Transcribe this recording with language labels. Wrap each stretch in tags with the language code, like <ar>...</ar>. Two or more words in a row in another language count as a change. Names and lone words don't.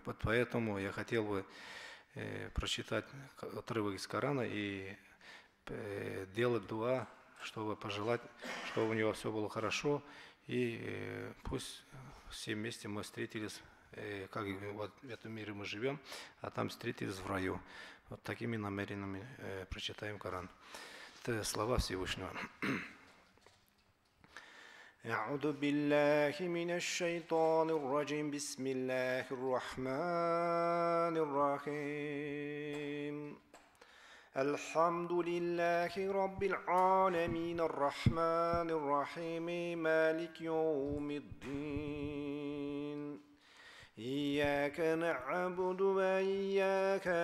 <ru>Поэтому я хотел бы прочитать отрывок из Корана и делать дуа, чтобы пожелать, чтобы у него все было хорошо, и пусть все вместе мы встретились, как вот в этом мире мы живем, а там встретились в раю. Вот такими намерениями прочитаем Коран. Это слова Всевышнего.</ru> <ar>أعوذ بالله من الشيطان الرجيم بسم الله الرحمن الرحيم الحمد لله رب العالمين الرحمن الرحيم مالك يوم الدين إياك نعبد وإياك</ar>